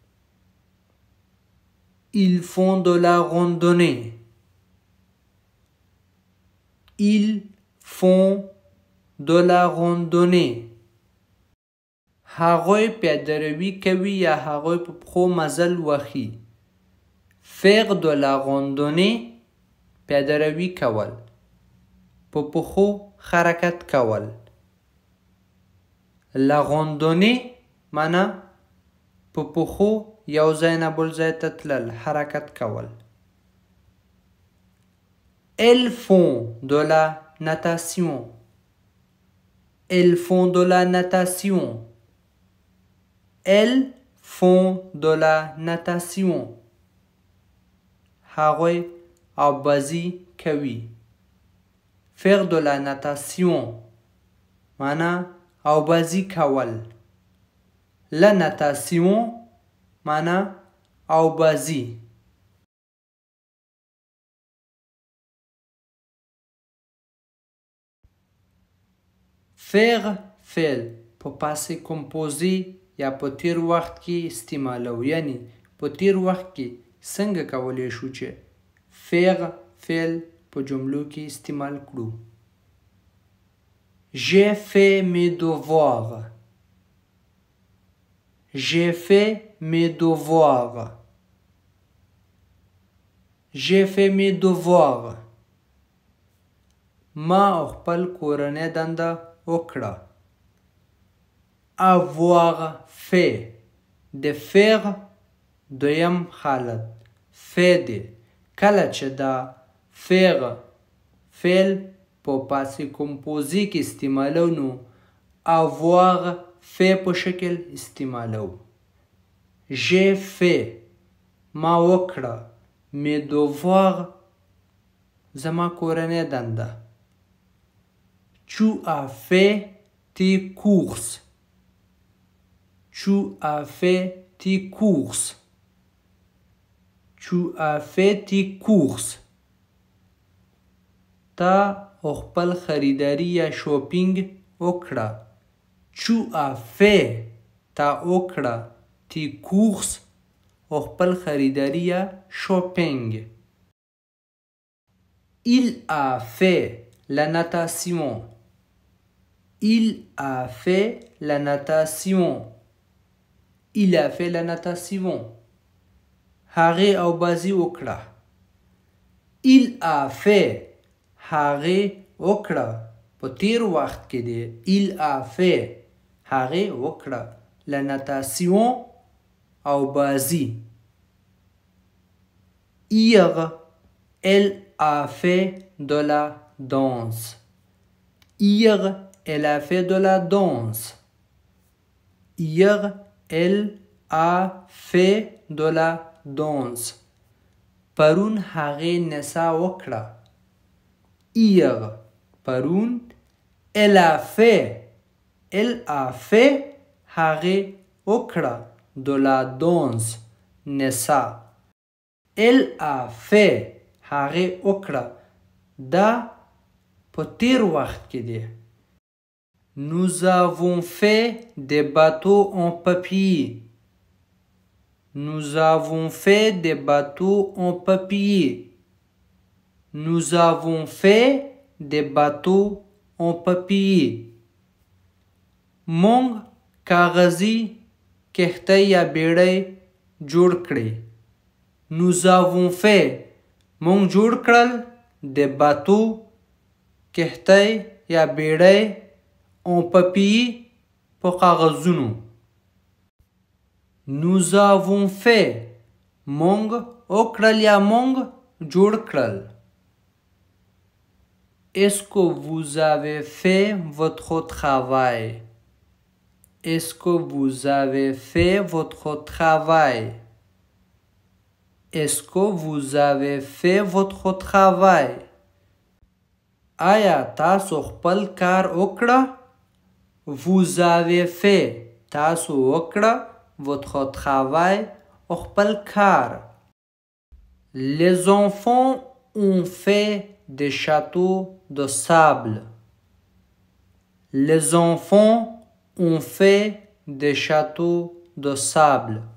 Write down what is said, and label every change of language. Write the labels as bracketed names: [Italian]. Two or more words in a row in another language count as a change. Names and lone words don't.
[French] Ils font de la randonnée. Ils font de la randonnée. [Pashto] هغوی پیاده‌روی کوي یا هغوی په پښو مزل وهي. [French] Faire de la randonnée [Pashto] پیاده‌روی کول. په پښو حرکت کول. [French] La randonnée [Pashto] معنا په پښو یو ځای نه بل ځای ته تلل حرکت کول. [French] Elles font de la natation. Elles font de la natation. Elles font de la natation. [Pashto] هغوی آبازی کوي. [French] Faire de la natation [Pashto] معنا آبازی کول. [French] La natation [Pashto] معنا آبازی. Faire فعل په [French] passé composé [Pashto] یا په تیر وخت کې استعمالو. یعنی په تیر وخت کې څنګه کولی شو چې faire فعل په جملو کې استعمال کړو. [French] J'ai fait mes devoirs. J'ai fait mes devoirs. J'ai fait mes devoirs. [Pashto] ما خپل کورنۍ دنده وکړه. [French] Avoir fait. De faire [Pashto] دویم حالت fait دی. کله چې دا faire فعل په [French] passé composé [Pashto] کې استعمالو نو [French] avoir fait [Pashto] په شکل استعمالو. [French] J'ai fait [Pashto] ما وکړه. [French] Mes devoirs [Pashto] زما کورنۍ دنده. [French] Tu as fait tes courses. Tu as fait tes courses. Tu as fait tes courses. [Pashto] تا خپل خریداری یا شاپینګ وکړه. [French] Tu as fait [Pashto] تا وکړه [French] tes courses [Pashto] خپل خریداری یا شاپینګ. [French] Il a fait la natation. Il a fait la natation. Il a fait la natation. [Pashto] هغه آبازی وکړه. [French] Il a fait [Pashto] هغه وکړه. په تیر وخت کې دی. [French] Il a fait [Pashto] هغه وکړه. [French] La natation آبازی. Hier, elle a fait de la danse. Hier, elle a fait de la danse. Hier, elle a fait de la danse. [Pashto] پرون هغه نڅا وکړه. [French] Hier, پرون. Elle a fait. Elle a fait [Pashto] هغه وکړه. [French] De la danse. نڅا. Elle a fait. [Pashto] هغې وکړه. دا په تیر وخت کې دی. [French] Nous avons fait des bateaux en papier. Nous avons fait des bateaux en papier. Nous avons fait des bateaux en papier. [Pashto] مونږ کاغذي کښتۍ یا بیړۍ جوړ کړې. [French] Nous avons fait. [Pashto] مونږ جوړ کړل [French] des bateaux [Pashto] کښتۍ یا بیړۍ [French] en papier [Pashto] په کاغذونو. [French] Nous avons fait. [Pashto] مونږ وکړل یا مونږ جوړ کړل. [French] Est-ce que vous avez fait votre travail? Est-ce que vous avez fait votre travail? Est-ce que vous avez fait votre travail? [Pashto] آیا تاسو خپل کار وکړه؟ [French] Vous avez fait. [Pashto] تاسو وکړه [French] votre travail [Pashto] خپل کار. [French] Les enfants ont fait des châteaux de sable. Les enfants ont fait des châteaux de sable.